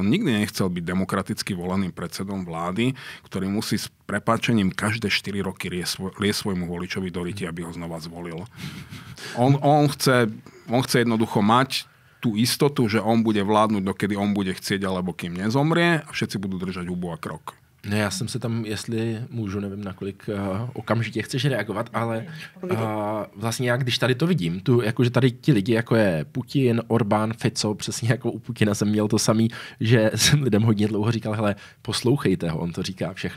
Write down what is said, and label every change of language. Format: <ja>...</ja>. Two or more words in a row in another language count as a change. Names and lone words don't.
<sk>On nikdy nechcel byť demokraticky voleným predsedom vlády, ktorý musí s prepáčením každé 4 roky liesť svojmu voličovi do ryti, aby ho znova zvolil. On chce jednoducho mať tú istotu, že on bude vládnuť, dokedy on bude chcieť, alebo kým nezomrie a všetci budú držať hubu a krok.</sk> <cs>No, já jsem se tam, jestli můžu, nevím, nakolik okamžitě chceš reagovat, ale vlastně já, když tady to vidím, jakože tady ti lidi, jako je Putin, Orbán, Fico, přesně jako u Putina jsem měl to samý, že jsem lidem hodně dlouho říkal, hele, poslouchejte ho, on to říká všechno.</cs>